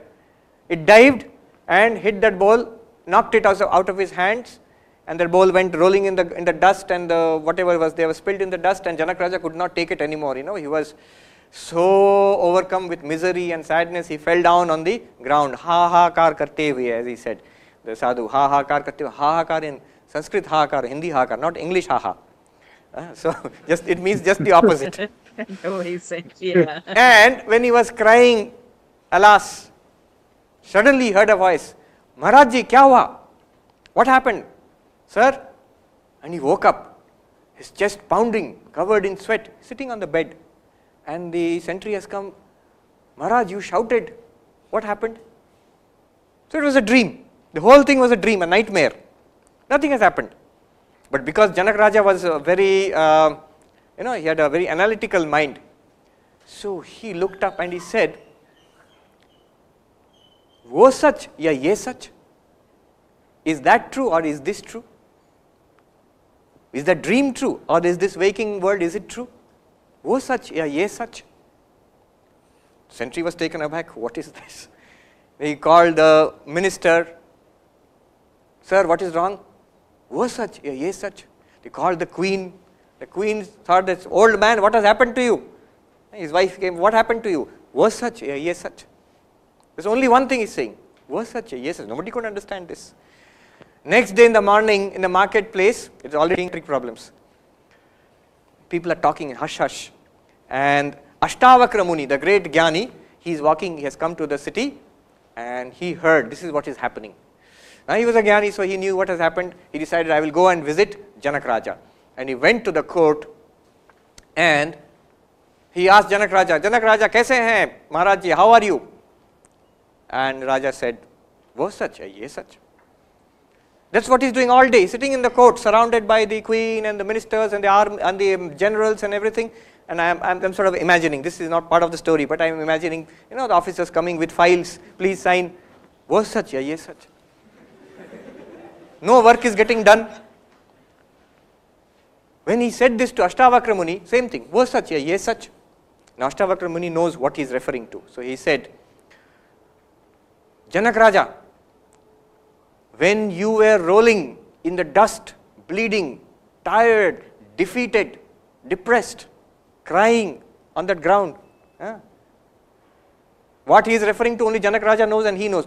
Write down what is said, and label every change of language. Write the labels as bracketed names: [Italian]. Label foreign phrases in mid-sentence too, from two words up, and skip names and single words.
[English] It dived and hit that bowl, knocked it out of his hands, and that bowl went rolling in the dust, and whatever was there was spilled in the dust, and Janak Raja could not take it anymore. He was so overcome with misery and sadness, he fell down on the ground. [Hindi] हाहाकार करते हुए, [English] as he said. The sadhu, [Hindi] हाहाकार करते हुए. हाहाकार [English] in Sanskrit, [Hindi] हाकार, [English] Hindi [Hindi] हाकार, [English] not English ha ha. So it means just the opposite. Yeah. And when he was crying, alas, suddenly he heard a voice, [Hindi] महाराज जी, क्या हुआ? [English] What happened? Sir? And he woke up, his chest pounding, covered in sweat, sitting on the bed. And the sentry has come, Maharaj, you shouted. What happened? So it was a dream. The whole thing was a dream, a nightmare. Nothing has happened. But because Janak Raja was very, he had a very analytical mind. So he looked up and he said, [Hindi] वो सच या ये सच? [English] Is that true or is this true? Is that dream true or is this waking world, is it true? [Hindi] वो सच या ये सच? [English] Sentry was taken aback. What is this? He called the minister. Sir, what is wrong? [Hindi] वो सच या ये सच? [English] They called the queen. The queen thought, this old man, what has happened to you? His wife came, what happened to you? [Hindi] वो सच या ये सच? [English] There's only one thing he's saying. [Hindi] वो सच या ये सच? [English] Nobody could understand this. Next day in the morning, in the marketplace, it's already problems. People are talking in hush-hush. And Ashtavakra Muni, the great Jnani, he's walking, he has come to the city, and he heard, this is what is happening. Now he was a Jnani, so he knew what has happened. He decided, I will go and visit Janak Raja. And he went to the court, and he asked Janak Raja, [Hindi] कैसे हैं? महाराज जी, [English] how are you? And Raja said, [Hindi] वो सच है, ये सच. [English] That's what he's doing all day, sitting in the court, surrounded by the queen and the ministers and the army and the generals and everything. And I'm sort of imagining, this is not part of the story, but I'm imagining, the officers coming with files, please sign, [Hindi] वो सच या ये सच. [English] No work is getting done. When he said this to Ashtavakra Muni, same thing, [Hindi] वो सच है, ये सच. [English] Now Ashtavakra Muni knows what he is referring to. So he said, Janak Raja, when you were rolling in the dust, bleeding, tired, defeated, depressed, crying on that ground, what he is referring to only Janak Raja knows and he knows.